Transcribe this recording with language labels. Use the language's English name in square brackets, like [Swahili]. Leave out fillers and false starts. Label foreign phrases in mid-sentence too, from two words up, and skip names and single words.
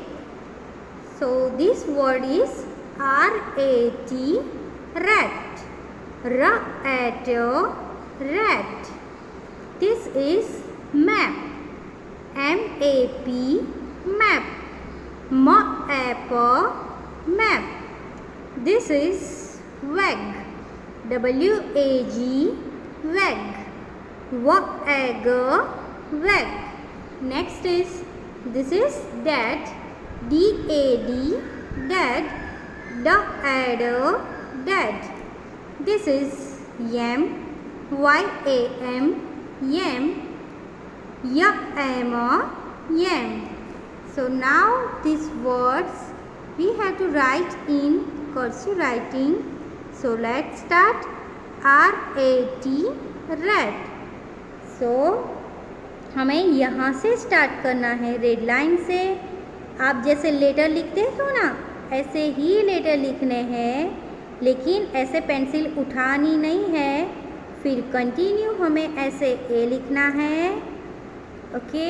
[English] So this word is RAT, rat, rat, rat. This is map, MAP, map, apple, map. This is wag, WAG, wag, wag, wag. Next is, this is dad, DAD, dad, dad. This is yam, YAM, yam, yam. So now these words we have to write in cursive writing. So let's start. RAT, rat. [Hindi] So हमें यहाँ से स्टार्ट करना है, [English] red line [Hindi] से। आप जैसे लेटर लिखते हो ना, ऐसे ही लेटर लिखने हैं, लेकिन ऐसे पेंसिल उठानी नहीं है। फिर कंटिन्यू हमें ऐसे ए लिखना है, ओके।